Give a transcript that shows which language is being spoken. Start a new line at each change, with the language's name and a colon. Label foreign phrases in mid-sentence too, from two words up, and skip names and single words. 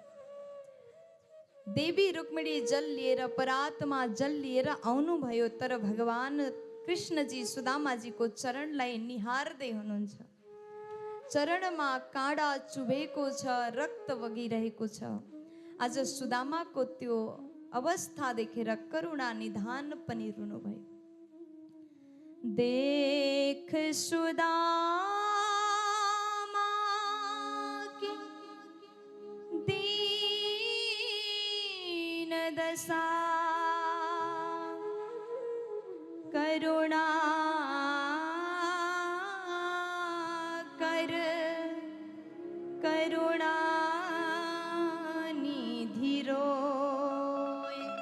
Nepali: देवी रुक्मिणी जल लिएर, परात्मा जल लिएर आउनुभयो, तर भगवान कृष्णजी सुदामाजीको चरणलाई निहार्दै हुनुहुन्छ। चरणमा काँडा चुभेको छ, रक्त बगिरहेको छ। आज सुदामाको त्यो अवस्था देखेर करुणा निधान पनि रुनुभयो।
Hindi: देख सुदामा की दीन दशा, करुणा कर करुणा निधि रोय,